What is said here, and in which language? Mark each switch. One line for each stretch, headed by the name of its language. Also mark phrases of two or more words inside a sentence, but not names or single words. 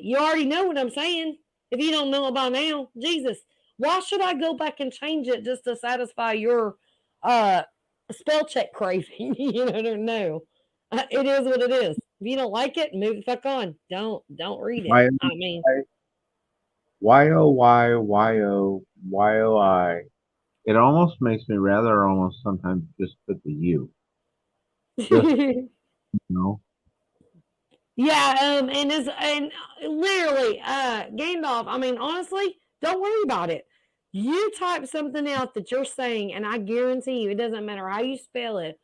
English: You already know what I'm saying. If you don't know it by now, Jesus, why should I go back and change it just to satisfy your uh, spell check craving? No. It is what it is. If you don't like it, move the fuck on. Don't read it. Y I mean, Y O Y Y O Y O I. It almost makes me rather almost sometimes just put the U. Just know. yeah, and literally, Gandalf. I mean, honestly, don't worry about it. You type something out that you're saying, and I guarantee you, it doesn't matter how you spell it.